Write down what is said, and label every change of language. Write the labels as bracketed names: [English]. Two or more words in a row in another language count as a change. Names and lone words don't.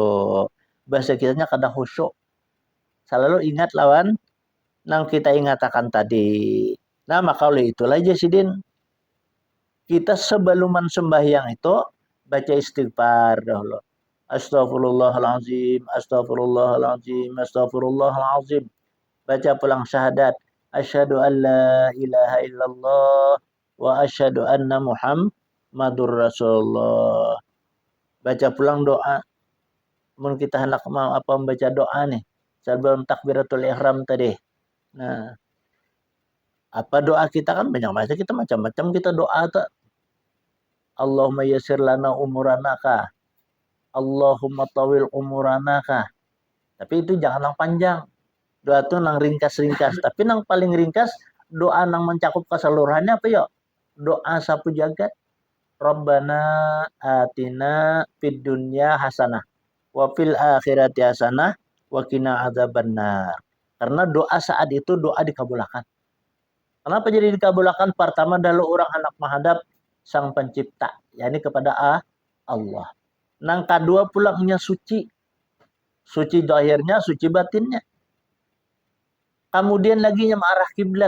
[Banjar] Bahasa kitanya kadang khusyuk. Selalu ingat lawan nang kita ingatakan tadi. Nah, maka oleh itulah Jasidin, kita sebelum sembahyang itu baca istighfar dahulu. [Arabic] أستغفر الله العظيم، أستغفر الله العظيم، أستغفر الله العظيم. [Banjar] Baca pulang syahadat. [Arabic] أشهد أن لا إله إلا الله وأشهد أن محمدا رسول الله. [Banjar] Baca pulang doa. Mungkin kita hendak mau membaca doa nih sebelum [Arabic] تكبيرة الإحرام [Banjar] tadi. Nah, apa doa kita kan banyak macam-macam kita doa tuh. [Arabic] اللهم يسر لنا أمورنا kah. اللهم طول أمورنا kah. [Banjar] Tapi itu jangan yang panjang. Doa itu nang ringkas-ringkas. Tapi nang paling ringkas doa nang mencakup keseluruhannya apa ya? Doa sapu jagat. [Arabic] ربنا آتنا في الدنيا حسنة وفي الآخرة حسنة وقنا عذاب النار. [Banjar] Karena doa saat itu doa dikabulkan. Kenapa jadi dikabulkan? Pertama adalah orang anak menghadap Sang Pencipta, yakni kepada Allah. Nang kedua pulangnya suci. Suci zahirnya, suci batinnya. Kemudian lagi mengarah kiblat.